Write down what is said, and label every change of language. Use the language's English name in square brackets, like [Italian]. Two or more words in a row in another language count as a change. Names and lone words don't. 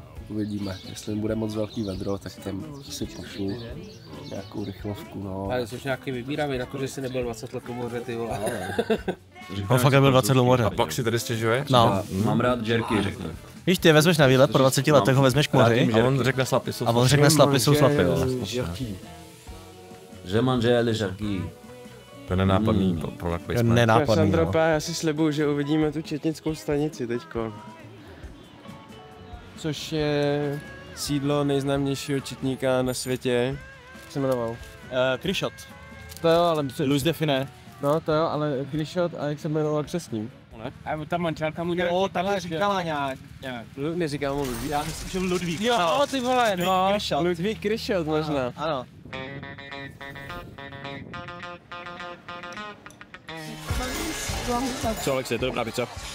[Czech] Uvidíme, jestli bude moc velký vedro, tak tam si pošlu nějakou rychlovku, no. Ale jsi nějaký vybíravý na to, že jsi nebyl 20 let u moře, ty vole. On fakt nebyl 20 let u moře. A pak si tady stěžuje? No. Mám rád jerky, řeknu. Víš, ty je vezmeš na výlet, po 20 letech ho vezmeš k moři. A on řekne slapy jsou A on řekne slapy jsou slapy, jo. [French] Je manger les jarky. [Czech] To je nenápadný [English] product placement. [Czech] Nenápadný, no. Já si slibuju, že uvidíme tu četnickou stanici teďko. Což je sídlo nejznámějšího četníka na světě. Jak se jmenoval? Kryšot. To jo, ale... Luis Define. No to jo, ale Kryšot a jak se jmenoval křestním? A ta manželka mu nějak... Jo, takhle říkala nějak. Neříkám mu Ludvík. Já myslím, že Ludvík. Jo, ty vole, no. Kryšot. Ludvík Kryšot možná. Ano. Co, Alex, je to dobrá pizza?